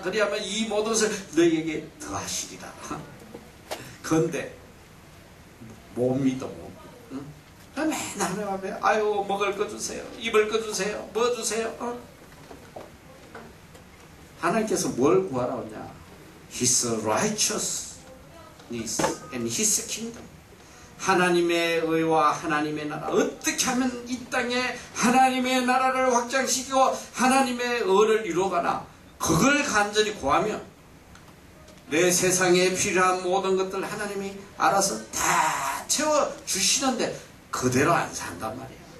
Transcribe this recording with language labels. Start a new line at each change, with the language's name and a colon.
Korean: 그리하면 이 모든 것을 너희에게 더하시리라. 그런데 못 믿어. 맨날 하나님 앞에 아유 먹을 거 주세요. 입을 거 주세요. 뭐 주세요. 하나님께서 뭘 구하라 하냐?
English: His righteousness and His kingdom.
Korean: 하나님의 의와 하나님의 나라. 어떻게 하면 이 땅에 하나님의 나라를 확장시키고 하나님의 의를 이루어가나? 그걸 간절히 구하면 내 세상에 필요한 모든 것들 하나님이 알아서 다 채워주시는데 그대로 안 산단 말이야.